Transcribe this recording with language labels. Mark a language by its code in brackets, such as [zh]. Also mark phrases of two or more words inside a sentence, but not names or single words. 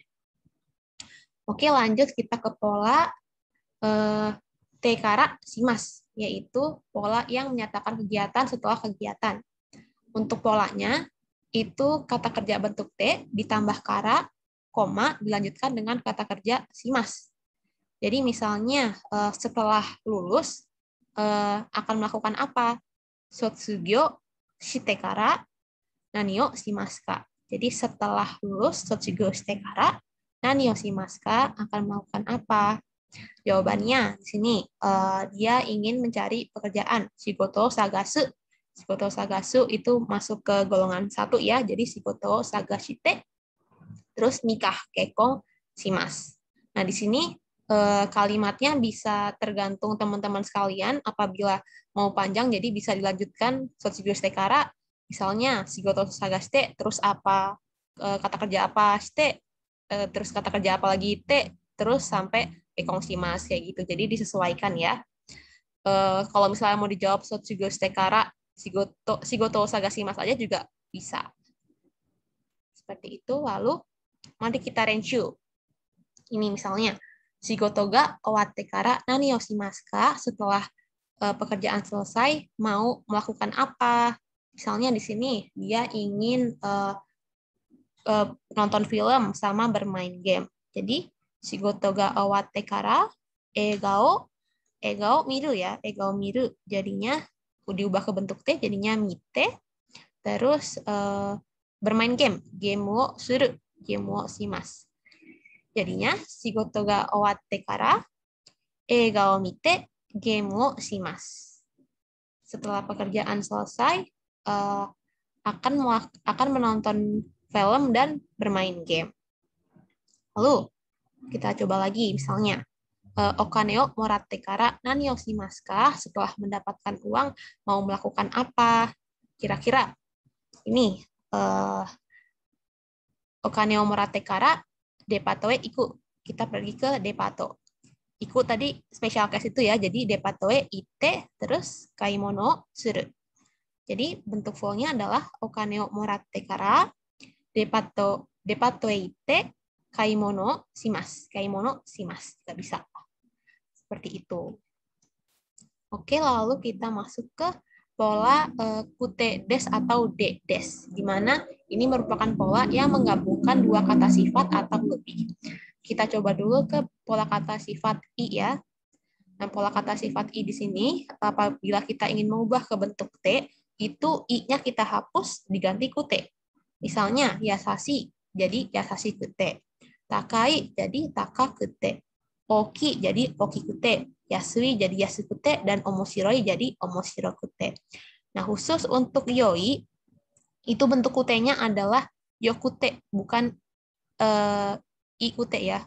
[id] Oke, lanjut kita ke pola [ja] てからします, [id] yaitu pola yang menyatakan kegiatan setelah kegiatan. Untuk polanya, itu kata kerja bentuk T ditambah [ja] kara, koma, [id] dilanjutkan dengan kata kerja shimasu. Jadi misalnya setelah lulus akan melakukan apa? [ja] 卒業してから何をしますか? [id] Jadi setelah lulus [ja] 卒業してから何をしますか [id] akan melakukan apa? Jawabannya di sini dia ingin mencari pekerjaan. [ja] 仕事探す. 仕事探す [id] itu masuk ke golongan 1 ya. Jadi [ja] 仕事探して [id] terus nikah [ja] 結婚します. [id] Nah, di sini kalimatnya bisa tergantung teman-teman sekalian. Apabila mau panjang jadi bisa dilanjutkan [ja] 卒業してから, [id] misalnya [ja] 仕事探して [id] terus apa kata kerja apa shite terus kata kerja apa lagi te terus sampai [ja] 結婚します [id] kayak gitu. Jadi disesuaikan ya. Kalau misalnya mau dijawab [ja] 卒業してから仕事探します [id] aja juga bisa. Seperti itu. Lalu mari kita renshu. Ini misalnya, [ja] 仕事が終わってから何をしますか? [id] Setelah pekerjaan selesai, mau melakukan apa? Misalnya di sini, dia ingin nonton film sama bermain game. Jadi, [ja] 仕事が終わってから、笑顔見るや、笑顔見る. [id] Jadinya, diubah ke bentuk T, jadinya mite. [ja] Terus, bermain game, ゲームをする、ゲームをします. Jadinya, 仕事が終わってから、映画を見て、ゲームをします. [id] Setelah pekerjaan selesai, akan menonton film dan bermain game. Lalu, kita coba lagi, misalnya, [ja] お金をもらってから何をしますか? [id] Setelah mendapatkan uang, mau melakukan apa? Kira-kira, ini, [ja] お金をもらってから、デパートへ行く. [id] Kita pergi ke depato. Iku tadi special case itu ya, jadi [ja] デパートへいて, [id] terus [ja] 買い物する. Jadi bentuk fullnya adalah お金をもらってから、デパートへいて、買い物します. 買い物します. [id] Nggak bisa. Seperti itu. Oke, lalu kita masuk ke pola [ja] くてです atau でです, [id] di mana ini merupakan pola yang menggabungkan dua kata sifat atau lebih. Kita coba dulu ke pola kata sifat i ya. Nah, pola kata sifat i di sini, apabila kita ingin mengubah ke bentuk t, itu i-nya kita hapus diganti kute. Misalnya, yasashi jadi yasashi kute. Takai jadi taka kute. Oki jadi oki kute. Yasui jadi yasukute, dan omoshiroi jadi omoshirokute. Nah, khusus untuk yoi, itu bentuk kute-nya adalah yokute, bukan ikute ya.